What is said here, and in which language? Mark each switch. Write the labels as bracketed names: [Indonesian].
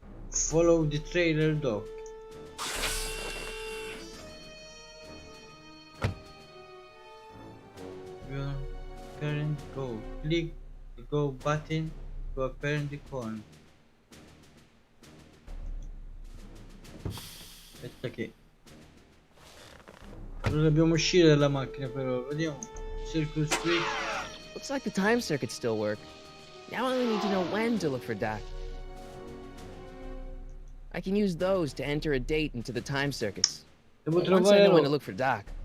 [English] Follow the trailer, Doc. Your current go. Click the go button to appear in the corner. [Italian] Aspetta che non dobbiamo uscire dalla macchina, però vediamo. [English] Circle switch. Looks like the time circuits still work. Now I only need to know when to look for Doc. I can use those to enter a date into the time circuits. [Italian] Devo [English] Once I [Italian] trovare [English] know when to look for Doc.